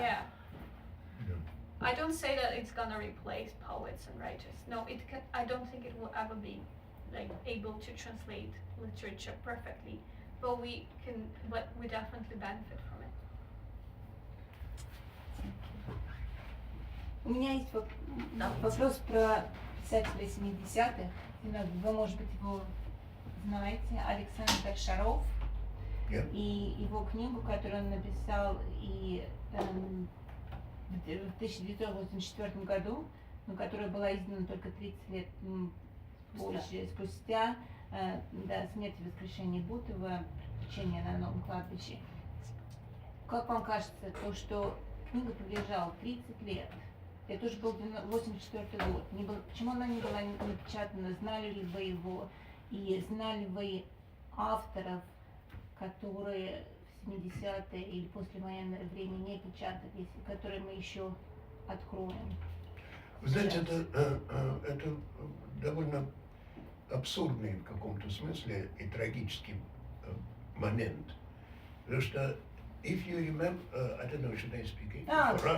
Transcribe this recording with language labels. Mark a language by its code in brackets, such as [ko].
[en] Yeah. I don't say that it's gonna replace poets and writers. No, it can. I don't think it will ever be able to translate literature perfectly, but we definitely benefit from it. [ru] У меня есть вопрос про писателя 70-х. Вы, может быть, его знаете, Александр Шаров. И его книгу, которую он написал в 1984 году, но которая была издана только 30 лет позже, спустя смерть и воскрешение Бутова, приключения на новом кладбище. Как вам кажется, то, что книга пролежала 30 лет, это уже был 1984 год, почему она не была напечатана, знали ли вы его, и знали вы авторов, которые в 70-е или послевоенное время не печатались, которые мы еще откроем. Вы знаете, это довольно абсурдный в каком-то смысле и трагический момент. Потому что, [en] if you remember, I don't know, should I speak English or Russian?